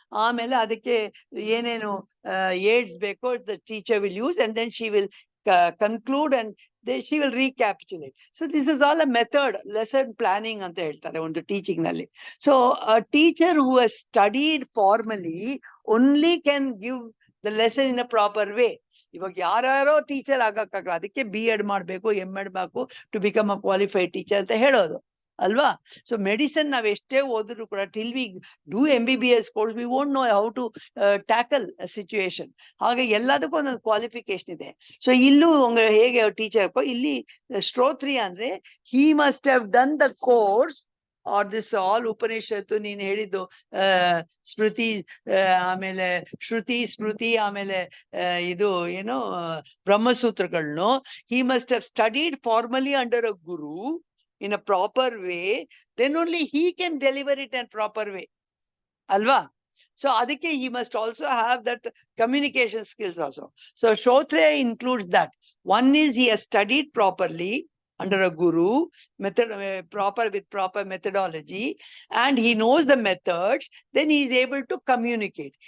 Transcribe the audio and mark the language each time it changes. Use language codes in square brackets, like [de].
[kn] ಆಮೇಲೆ ಅದಕ್ಕೆ ಏನೇನು aids ಬೇಕೋ [en] the teacher will use, and then she will conclude and she will recapitulate. So this is all a method, lesson planning [kn] ಅಂತ ಹೇಳ್ತಾರೆ ಒಂದು teaching ನಲ್ಲಿ. [en] So a teacher who has studied formally only can give the lesson in a proper way. [kn] ಇವಾಗ ಯಾರ್ಯಾರೋ teacher ಆಗಕ್ಕಾಗಲ್ಲ, ಅದಕ್ಕೆ B.Ed ಮಾಡ್ಬೇಕು, M.Ed ಮಾಡ್ಬೇಕು [en] to become a qualified teacher [kn] ಅಂತ ಹೇಳೋದು ಅಲ್ವಾ? ಸೊ ಮೆಡಿಸನ್ ನಾವ್ ಎಷ್ಟೇ ಓದಿದ್ರು ಕೂಡ [en] Till we do MBBS course we won't know how to tackle situation. [kn] ಹಾಗೆ ಎಲ್ಲದಕ್ಕೂ ಒಂದೊಂದು ಕ್ವಾಲಿಫಿಕೇಶನ್ ಇದೆ. ಸೊ ಇಲ್ಲೂ ಹೇಗೆ ಟೀಚರ್ ಇಲ್ಲಿ ಶ್ರೋತ್ರಿಯ ಅಂದ್ರೆ [en] he must have done the course or this all [kn] ಉಪನಿಷತ್ತು ನೀನ್ ಹೇಳಿದ್ದು ಸ್ಮೃತಿ, ಆಮೇಲೆ ಶ್ರುತಿ ಸ್ಮೃತಿ, ಆಮೇಲೆ ಇದು ಏನು ಬ್ರಹ್ಮಸೂತ್ರಗಳನ್ನು [en] he must have studied formally under a guru in a proper way, then only he can deliver it in proper way, alva? So adike he must also have that communication skills also. So Shrotriya includes that. One is he has studied properly under a guru, with proper methodology, and he knows the methods, then he is able to communicate.